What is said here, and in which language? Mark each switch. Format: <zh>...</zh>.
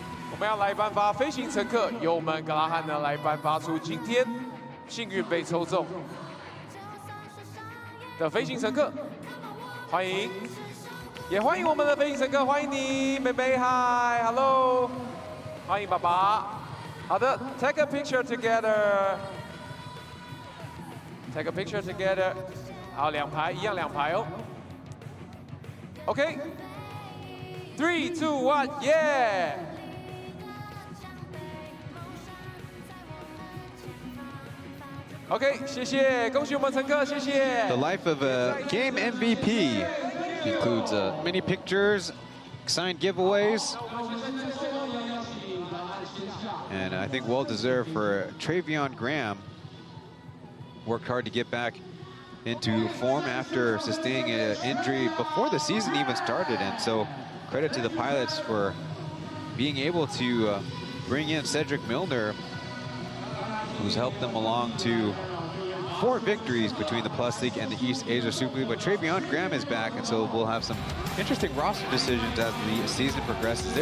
<zh>我们要来颁发飞行乘客，由我们格拉汉呢来颁发出今天幸运被抽中的飞行乘客，欢迎，也欢迎我们的飞行乘客，欢迎你，妹妹 ， Hi，Hello，欢迎爸爸。</zh> <en>好的，Take a picture together，Take a picture together，好，2排一样2排哦。 OK， 3、2、1， 耶！</en> <zh>OK， 谢谢，恭喜我们乘客，谢谢。</zh> <en>The life of a game MVP includes many pictures, signed giveaways, and I think well deserved for Travion Graham. Worked hard to get back into form after sustaining an injury before the season even started, and so credit to the pilots for being able to bring in Cedric Milner, who's helped them along to 4 victories between the Plus League and the East Asia Super League. But Travion Graham is back, and so we'll have some interesting roster decisions as the season progresses.</en>